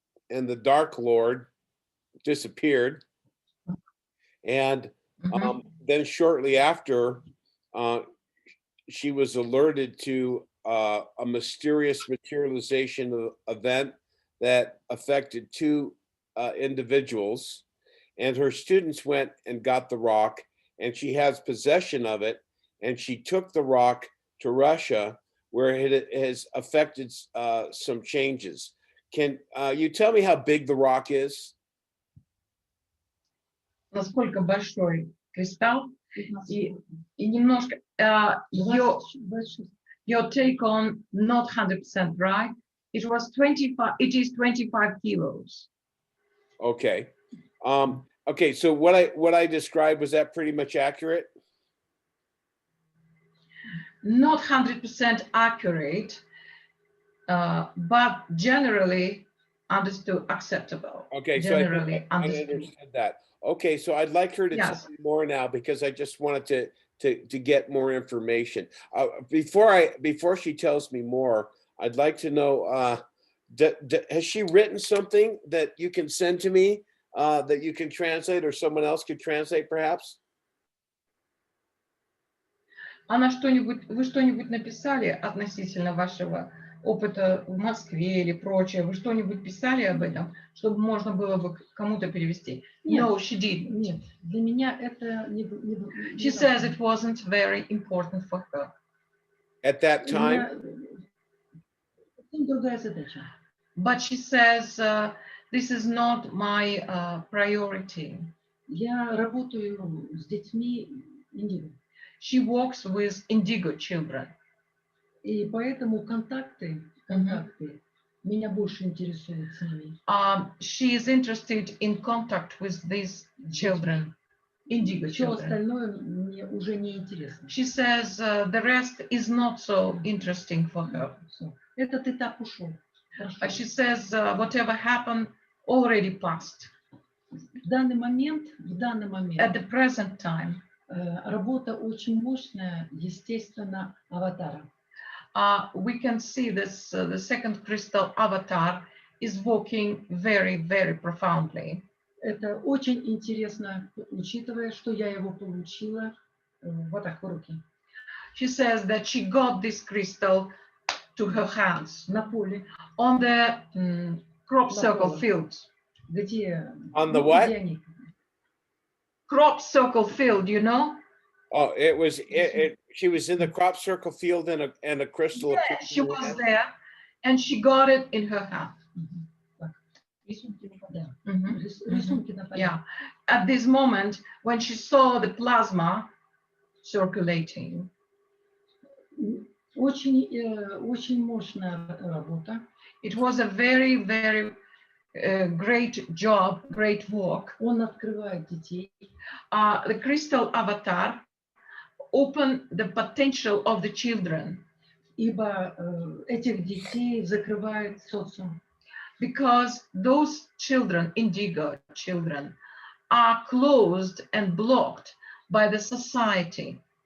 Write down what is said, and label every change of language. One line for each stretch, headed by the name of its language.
English: And the Dark Lord disappeared. And then shortly after, she was alerted to a mysterious materialization event that affected two individuals. And her students went and got the rock, and she has possession of it. And she took the rock to Russia, where it has affected some changes. Can you tell me how big the rock is?
Russian: Насколько большой кристалл 15 и немножко your 26.
English: your take on not 100% right. It was 25. It is 25 kilos. Okay. Okay, so what I described, was that pretty much accurate? Not 100% accurate, but generally understood acceptable. Okay, so Generally I understood. understood that. Okay, so I'd like her to Yes. tell me more now, because I just wanted to get more information. Before she tells me more, I'd like to know, has she written something that you can send to me that you can translate, or someone else could translate perhaps?
Russian: Вы что-нибудь написали относительно вашего опыта в Москве или прочее? Вы что-нибудь писали об этом, чтобы можно было бы кому-то перевести? Нет.
English: No, she didn't.
Russian: Нет, для меня это
English: She says it wasn't very important for her. At that
Russian: У
English: time?
Russian: меня совсем другая задача.
English: But she says, this is not my priority.
Russian: Я работаю с детьми индиго.
English: She works with indigo children.
Russian: И поэтому контакты меня больше интересуют с ними.
English: She is interested in contact with these children, indigo
Russian: Все
English: children.
Russian: остальное мне уже не интересно.
English: She says the rest is not so interesting for her.
Russian: Всё. Этот этап ушел.
English: She says whatever happened already passed.
Russian: В данный момент,
English: At the present time,
Russian: работа очень мощная, естественно, аватара.
English: we can see this, the second crystal avatar is working very, very profoundly.
Russian: Это очень интересно, учитывая, что я его получила вот так в руки.
English: She says that she got this crystal to her hands
Russian: На поле.
English: on the crop circle field.
Russian: Где,
English: On the what?
Russian: где они?
English: Crop circle field, you know? Oh, she was in the crop circle field and a crystal. Yeah, she was there and she got it in her hand.
Russian: Рисунки на полях. Mhm. Рисунки на полях.
English: Yeah. At this moment, when she saw the plasma circulating,
Russian: Очень мощная работа.
English: it was a very, very great job, great work.
Russian: Он открывает детей.
English: The crystal avatar opened the potential of the children.
Russian: Ибо этих детей закрывает социум.
English: Because those children, indigo children, are closed and blocked by the society.